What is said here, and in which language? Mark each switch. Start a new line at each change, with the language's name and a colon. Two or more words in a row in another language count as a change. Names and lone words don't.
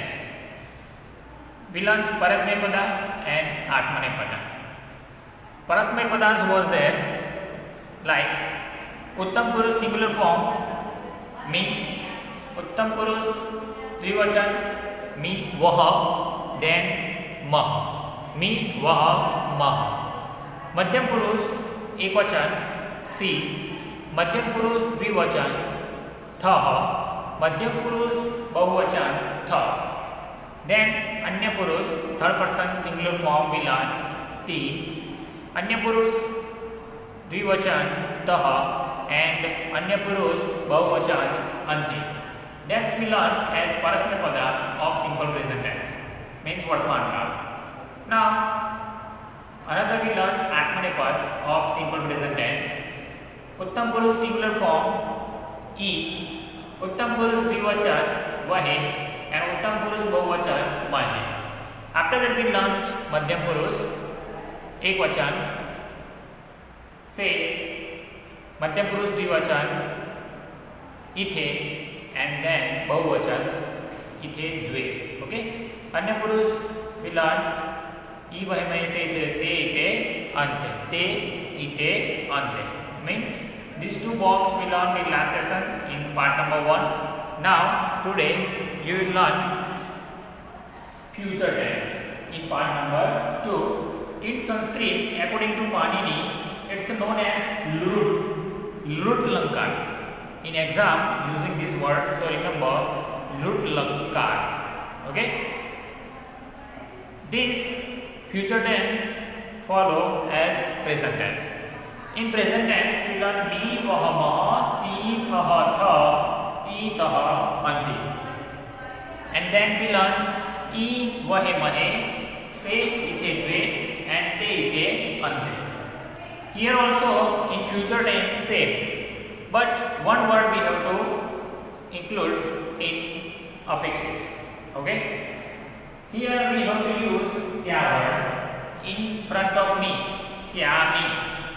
English: We learned parasmaypada and atmanepada. Parasmaypadas was there like
Sanskrit: Uttam Purush
English: singular form me,
Sanskrit: Uttam Purush Dvivachan me vah,
English: then
Sanskrit: mah, me vah mah. Madhyam Purush ekvachan si, Madhyam Purush dvivachan thah, Madhyam Purush bahuvachan tha.
English: Then
Sanskrit: Anya Purush
English: third person singular form we learn ti,
Sanskrit: Anya Purush dvivachan tah,
English: and
Sanskrit: Anya Purush bahuvachan anti.
English: That's we learn as parasmaypada of simple present tense, means
Sanskrit: vartaman kaal.
English: Now another we learn atmanepad of simple present tense.
Sanskrit: Uttam Purush
English: singular form
Sanskrit: e, Uttam Purush dvivachan vahe, and Uttam Purush bahuvachan mahe.
English: After that we learnt
Sanskrit: Madhyam Purush ekvachan se, Madhyam Purush dvivachan ithe,
English: and then
Sanskrit: bahuvachan ithe dve.
English: Okay.
Sanskrit: Anya Purush
English: we learnt
Sanskrit: e vahe mahe se te ite ante, te ite ante.
English: Means these two box we learned in last session in part number 1. Now today you will learn future tense in part number 2. In Sanskrit, according to Panini, it's known as
Sanskrit: lut lankar.
English: In exam using this word, so remember
Sanskrit: lut lankar.
English: Okay. This future tense follow as present tense. In present tense we learn
Sanskrit: me vah mah, si thah tha, ti tah anti.
English: And then we learn
Sanskrit: e vahe mahe, se ithe dve, and te ite ante.
English: Here also in future tense same, but one word we have to include in affixes. Okay. Here we have to use sya word in front of me, syami.